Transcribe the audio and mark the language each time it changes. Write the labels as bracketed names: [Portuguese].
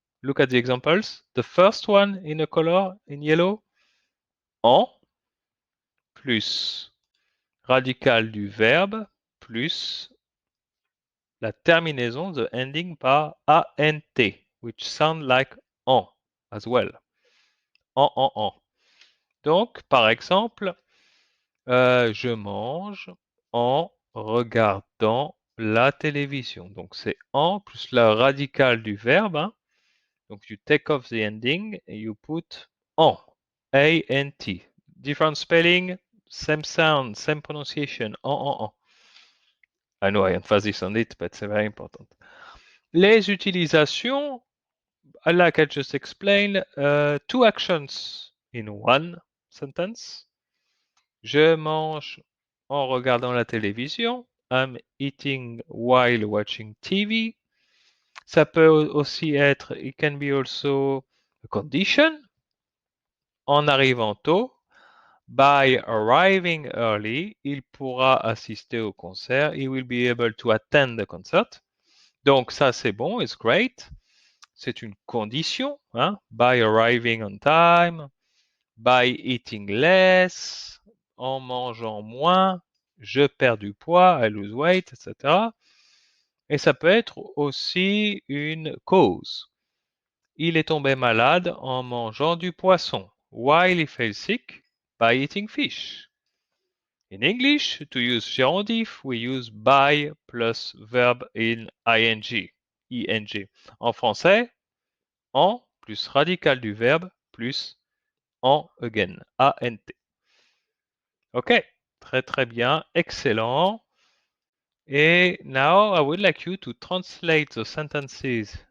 [English] Look at the examples. The first one in a color in yellow, [French] en plus radical du verbe plus la terminaison, [English] the ending par ant, which sound like en as well. En. [French] Donc, par exemple, je mange en regardant la télévision. Donc, c'est en plus la radicale du verbe. Hein. [English] Donc, you take off the ending and you put en. A-N-T. Different spelling, same sound, same pronunciation. En. I know I emphasize on it, but it's very important. [French] Les utilisations, [English] like I just explained, two actions in one sentence. [French] Je mange en regardant la télévision. [English] I'm eating while watching TV. [French] Ça peut aussi être, [English] it can be also a condition. [French] En arrivant tôt. [English] By arriving early, [French] il pourra assister au concert. [English] He will be able to attend the concert. [French] Donc ça c'est bon, [English] it's great. [French] C'est une condition. Hein? [English] By arriving on time. By eating less. [French] En mangeant moins. Je perds du poids, [English] I lose weight, [French] etc. Et ça peut être aussi une cause. Il est tombé malade en mangeant du poisson. [English] While he fell sick by eating fish. In English, to use gérondif, we use by plus verb in ing, ing. [French] En français, en plus radical du verbe plus en again, ant. Ok, très bien, excellent. [English] And now I would like you to translate the sentences